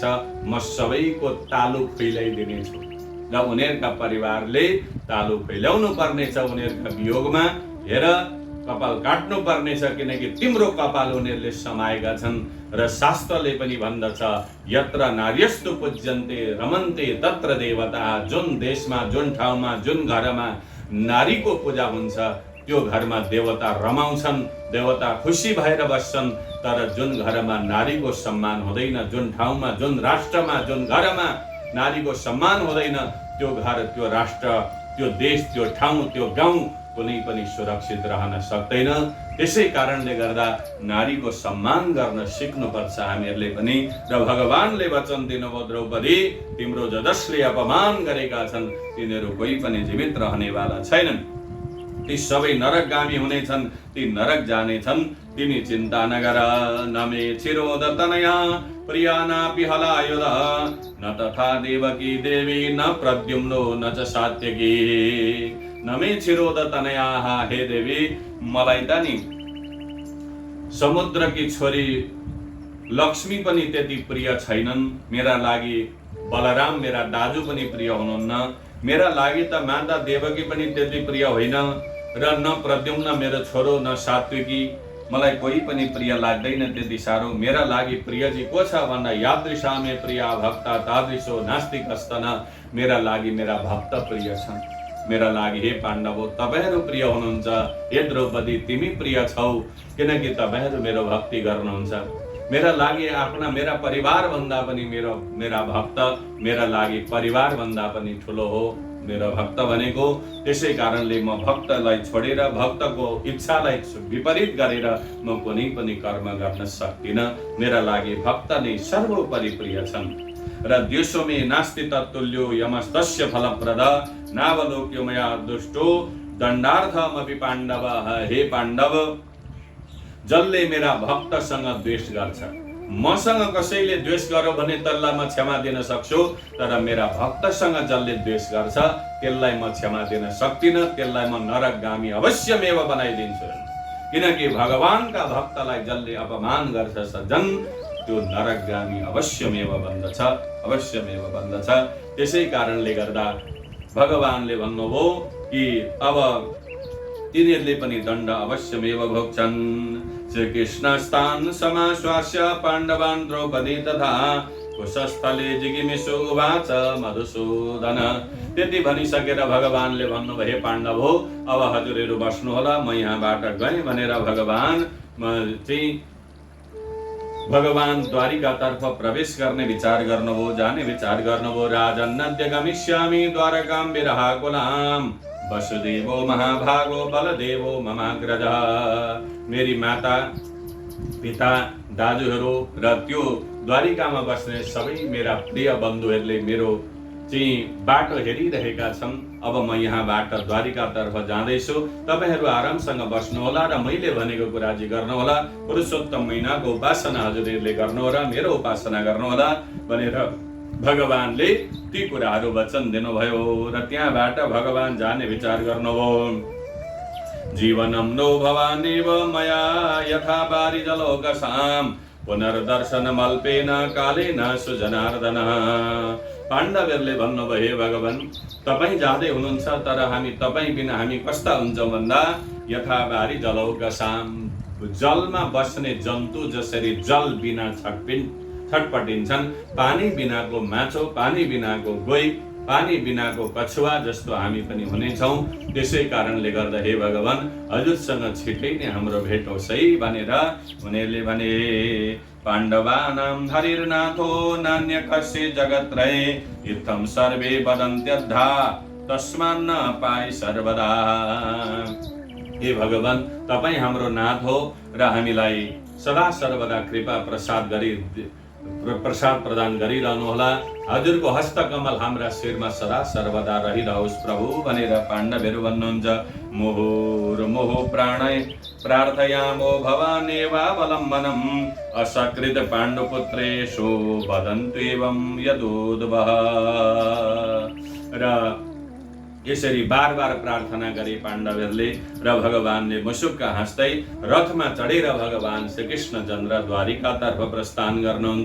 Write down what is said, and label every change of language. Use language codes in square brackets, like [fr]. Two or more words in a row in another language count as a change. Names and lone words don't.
[ne] म सबैको तालु खुइलाइदिनेछु र उनीहरूका परिवारले तालु खुइलाउनु पर्नेछ उनीहरूका वियोगमा। हेर, कपाल काट्नु पर्नेछ, किनकि तिम्रो कपाल उनीहरूले समाएका छन्। र शास्त्रले पनि भन्दछ, [sa] यत्र नार्यस्तु पूज्यन्ते रमन्ते तत्र देवता। [ne] जुन देशमा, जुन ठाउँमा, जुन घरमा नारीको पूजा हुन्छ त्यो घरमा देवता रमाउँछन्, देवता खुसी भएर बस्छन्। तर जुन घरमा नारीको सम्मान हुँदैन, जुन ठाउँमा, जुन राष्ट्रमा, जुन घरमा नारीको सम्मान हुँदैन, त्यो घर, त्यो राष्ट्र, त्यो देश, त्यो ठाउँ, त्यो गाउँ कुनै पनि सुरक्षित रहन सक्दैन। त्यसै कारणले गर्दा नारीको सम्मान गर्न सिक्नुपर्छ हामीहरूले पनि। र भगवानले वचन दिनुभयो, द्रौपदी, तिम्रो जसले अपमान गरेका छन् तिनीहरू कोही पनि जीवित रहनेवाला छैनन्, ती सबै नरकगामी हुनेछन्, ती नरक जानेछन्, तिमी चिन्ता नगर। [sa] न मे चिरोदतनया प्रिया नापि हलायुध न तथा देवकी देवी न प्रद्युम्नो न च सात्यकी। न मे चिरोदतनयाः, हे देवी, [ne] मलाई त नि समुद्रकी छोरी लक्ष्मी पनि त्यति प्रिय छैनन्, मेरा लागि बलराम मेरा दाजु पनि प्रिय हुनुहुन्न, मेरा लागि त माता देवकी पनि त्यति प्रिय होइन, र न प्रद्युम्न मेरो छोरो, न सात्विकी, मलाई कोही पनि प्रिय लाग्दैन त्यति साह्रो। मेरा लागि प्रियजी को छ भन्दा [sa] यादृशामे प्रिया भक्ता तादृशो नास्ति कस्तन। [ne] मेरा लागि मेरा भक्त प्रिय छन्, मेरा लागि हे पाण्डवो तपाईहरु प्रिय हुनुहुन्छ। हे द्रौपदी, तिमी प्रिय छौ, किनकि तपाईहरु मेरो भक्ति गर्नुहुन्छ। मेरा लागि आफ्ना मेरा परिवार भन्दा पनि मेरा भक्त मेरा लागि परिवार भन्दा पनि ठुलो हो मेरो भक्त भनेको। त्यसै कारणले म भक्तलाई छोडेर, भक्तको इच्छालाई विपरीत गरेर म कुनै पनि कर्म गर्न सक्दिन। मेरा लागि भक्त नै सर्वोपरि प्रिय छन्। [sa] र द्युषोमे नास्ति तत्तुल्यो यमस्तस्य फलप्रद नावलोक्यो मया दुष्टो दण्डार्थमपि पाण्डव। [ne] हे पाण्डव, जसले मेरा भक्तसँग द्वेष गर्छ, मसँग कसैले द्वेष गर्यो भने त्यसलाई म क्षमा दिन सक्छु, तर मेरा भक्तसँग जसले द्वेष गर्छ त्यसलाई म क्षमा दिन सक्दिनँ, त्यसलाई म नरकगामी अवश्यमेव बनाइदिन्छु। किनकि भगवानका भक्तलाई जसले अपमान गर्छ सज्जन, त्यो नरकगामी अवश्यमेव बन्दछ, अवश्यमेव बन्दछ। त्यसै कारणले गर्दा भगवानले भन्नुभयो कि अब तिनीहरूले पनि दण्ड अवश्यमेव भोग्छन्। [sa] श्रीकृष्णस्तान् समाश्वास्य पाण्डवान् द्रौपदी तथा कुशस्थले जिगिमिषु उवाच मधुसूदन। [ne] त्यति भनिसकेर भगवानले भन्नुभयो, हे पाण्डव हो, अब हजुरहरू बस्नुहोला, म यहाँबाट गएँ भनेर भगवान द्वारिकातर्फ प्रवेश गर्ने विचार गर्नुभयो, जाने विचार गर्नुभयो। [sa] राजन्नद्य गमिष्यामि द्वारकां विरहाकुलाम् वसुदेवो महाभागो बलदेवो ममाग्रजः। [ne] मेरी माता पिता दाजुहरू र त्यो द्वारिकामा बस्ने सबै मेरा प्रिय बन्धुहरूले मेरो चाहिँ बाटो हेरिरहेका छन्। अब म यहाँबाट द्वारिकातर्फ जाँदैछु, तपाईँहरू आरामसँग बस्नुहोला र मैले भनेको कुरा चाहिँ गर्नुहोला। पुरुषोत्तम महिनाको उपासना हजुरहरूले गर्नुहोला, मेरो उपासना गर्नुहोला भनेर भगवानले ती कुराहरू वचन दिनुभयो र त्यहाँबाट भगवान जाने विचार गर्नुभयो। [sa] जीवनम नो भवानेव मया यथा पारिजलोकसां पुनर्दर्शनम अल्पेन कालेन सुजनार्दन। [ne] पाण्डवहरूले भन्नुभयो, हे भगवान, तपाईँ जाँदै हुनुहुन्छ, तर हामी तपाईँ बिना हामी कस्ता हुन्छौँ भन्दा [sa] यथा पारिजलोकसां, [ne] जलमा बस्ने जन्तु जसरी जल बिना छटपटिन्छन्, पानी बिनाको माछो, पानी बिनाको गोही, पानी बिनाको कछुवा जस्तो हामी पनि हुनेछौँ। त्यसै कारणले गर्दा हे भगवान, हजुरसँग छिटै नै हाम्रो भेट होस् है भनेर उनीहरूले भने। [sa] पाण्डवानां हरिर्नाथो नान्य कस्य जगत्रये इत्थं सर्वे वदन्त्यद्धा तस्मान्न पाइ सर्वदा। [ne] हे भगवान, तपाईँ हाम्रो नाथ हो र हामीलाई सदा सर्वदा कृपा प्रसाद प्रदान गरिरहनुहोला। हजुरको हस्तकमल हाम्रा शिरमा सदा सर्वदा रहिरहोस् प्रभु भनेर पाण्डवहरू भन्नुहुन्छ। [sa] मुहुर्मुहुः प्रार्थयामो भवानेवावलम्बनम् असकृत पाण्डुपुत्रेषु वदन्तु एवं यदूद्वः। [ne] र यसरी बार बार प्रार्थना गरे पाण्डवहरूले र भगवानले मुसुक्क हाँस्दै रथमा चढेर भगवान श्रीकृष्ण चन्द्र द्वारिकातर्फ प्रस्थान गर्नुहुन्छ।